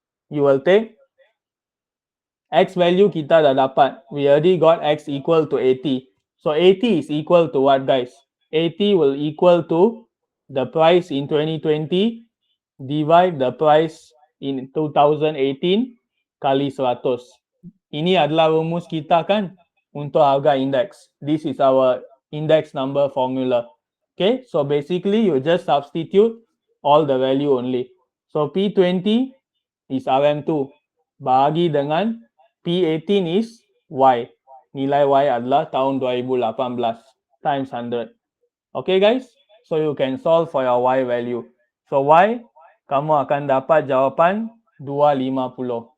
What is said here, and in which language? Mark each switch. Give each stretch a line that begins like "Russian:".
English: You will take x value
Malay: kita dah dapat.
English: We already got x equal to 80. So 80 is equal to what guys? 80 will equal to the price in 2020 divide the price in 2018 kali 100.
Malay: Ini adalah rumus kita kan untuk harga index.
English: This is our index number formula. Okay, so basically you just substitute all the value only. So P20 is RM2
Malay: bahagi dengan
English: P18 is Y.
Malay: Nilai Y adalah tahun 2018 times 100.
English: Okay guys, so you can solve for your Y value.
Malay: So Y, kamu akan dapat jawapan 250.